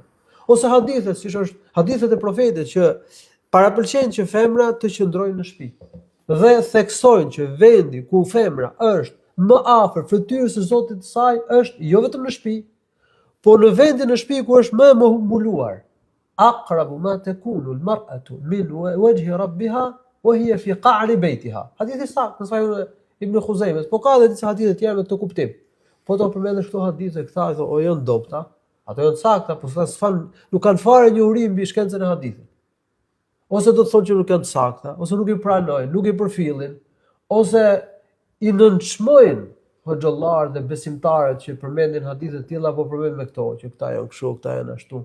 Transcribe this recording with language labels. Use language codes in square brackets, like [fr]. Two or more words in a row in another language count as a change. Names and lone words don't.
[sq] Ose hadithet, siç është hadithet e profetit që parapëlqejnë që femra të qëndrojnë në shtëpi. Dhe theksojnë që vendi ku femra është më afër fytyrës së Zotit të saj është jo vetëm në shtëpi, po në vendin në shtëpi ku është më e humbuluar. [ar] أقرب ما تكون المرأة من وجه ربها وهي في قعر بيتها. [sq] Hadithi saktë në Sahih Ibn Khuzejmes, po ka edhe disa hadithe të tjera me këtë kuptim. Po do përmendesh këto hadithe, këta o janë dobta, ato janë sakta, po nuk kanë fare njohuri mbi shkencën e hadithit. Ose do të thonë që nuk janë sakta, ose nuk i pranojnë, nuk i përfillin, ose i nënçmojnë hoxhallarët dhe besimtarët që përmendin hadithe të tilla apo përmendin me këto që këta janë kështu, këta janë ashtu.